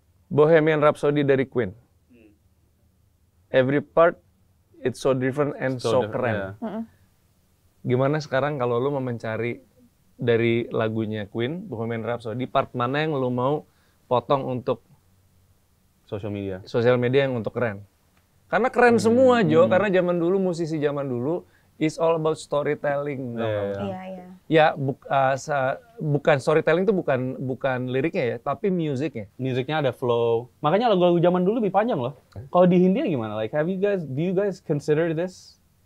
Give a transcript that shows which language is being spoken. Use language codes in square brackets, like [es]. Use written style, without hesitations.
[id] Bohemian Rhapsody dari Queen. [en] Every part it's so different and so keren. [id] Gimana sekarang kalau lu mau mencari dari lagunya Queen, Bohemian Rhapsody, part mana yang lu mau potong untuk social media yang untuk keren? Karena keren semua, Jo. Karena musisi zaman dulu [en] is all about storytelling. [id] Iya. Ya, bukan storytelling itu bukan liriknya ya, tapi musiknya. Musiknya ada flow. Makanya lagu-lagu zaman dulu lebih panjang loh. Kalau di Hindia gimana? [en] Like, do you guys consider this?